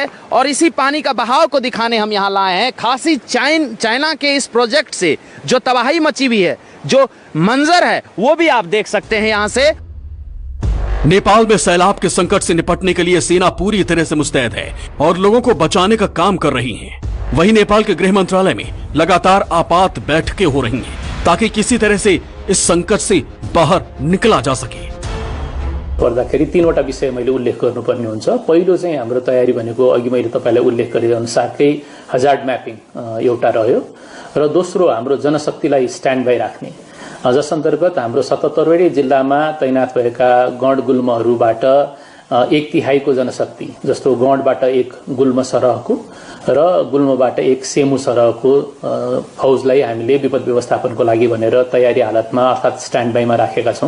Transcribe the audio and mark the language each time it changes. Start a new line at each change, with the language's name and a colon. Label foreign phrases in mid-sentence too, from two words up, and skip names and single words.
Hindi: और इसी पानी का बहाव को दिखाने हम यहाँ लाए हैं। खासी चाइना के इस प्रोजेक्ट से जो तबाही मची हुई है, जो मंजर है, वो भी आप देख सकते हैं यहाँ से। नेपाल में सैलाब के संकट से निपटने के लिए सेना पूरी तरह से मुस्तैद है और लोगों को बचाने का काम कर रही है। वहीं नेपाल के गृह मंत्रालय में लगातार आपात बैठकें हो रही हैं ताकि किसी तरह से इस संकट से बाहर निकला जा सके।
Nepali: पर्दाखेरि तीनवटा विषय मैले उल्लेख गर्नुपर्ने हुन्छ। पहिलो चाहिँ हाम्रो तयारी भनेको अघि मैले तपाईलाई उल्लेख गरे अनुसारकै
English: hazard mapping
Nepali: एउटा रह्यो र दोस्रो हाम्रो जनशक्तिलाई
English: stand by
Nepali: राख्ने, जस अन्तर्गत हाम्रो 77वटै जिल्लामा तैनात भएका गण गुल्महरूबाट 1/3 को जनशक्ति, जस्तो गणबाट 1 गुल्म सरहको र गुल्मबाट 1 सेमु सरहको फौजलाई हामीले विपद व्यवस्थापनको लागि भनेर तयारी हालतमा अर्थात् स्ट्यान्ड बाईमा राखेका छौं।